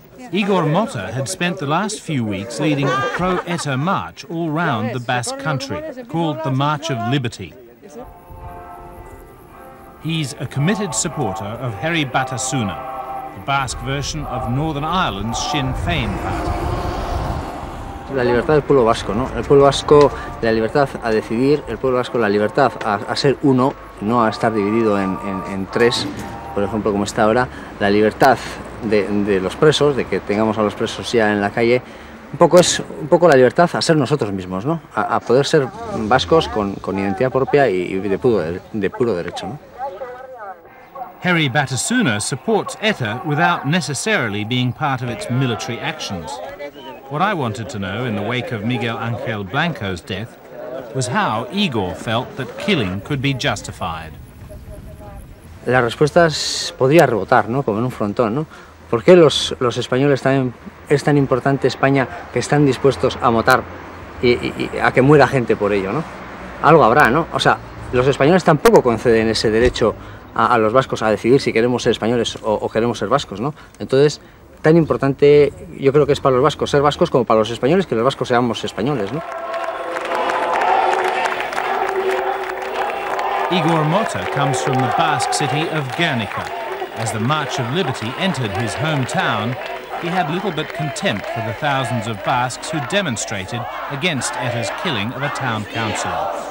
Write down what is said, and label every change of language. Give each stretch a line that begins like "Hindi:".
English: Igor Mota had spent the last few weeks leading a pro-ETA march all round the Basque country, called the March of Liberty. He's a committed supporter of Herri Batasuna, the Basque version of Northern Ireland's Sinn Féin party.
Spanish: La libertad del pueblo vasco, ¿no? El pueblo vasco, la libertad a decidir, el pueblo vasco, la libertad a ser uno, no a estar dividido en tres, por ejemplo, como está ahora, la libertad de los presos, de que tengamos a los presos ya en la calle, es un poco la libertad a ser nosotros mismos, ¿no? A poder ser vascos con identidad propia y de puro derecho, ¿no?
English: Herri Batasuna supports ETA without necessarily being part of its military actions. What I wanted to know in the wake of Miguel Blanco's death was how Igor felt that killing could be justified.
Spanish: La respuesta podría rebotar, ¿no? Como en un frontón, ¿no? ¿Por qué los españoles también es tan importante España que están dispuestos a matar y a que muera gente por ello, ¿no? Algo habrá, ¿no? O sea, los españoles tampoco conceden ese derecho a los vascos a decidir si queremos ser españoles o queremos ser vascos, ¿no? Entonces, tan importante yo creo que es para los vascos ser vascos como para los españoles que los vascos seamos españoles, ¿no?
English: Igor Mota comes from the Basque city of Guernica. As the March of Liberty entered his hometown, he had little but contempt for the thousands of Basques who demonstrated against ETA's killing of a town councillor.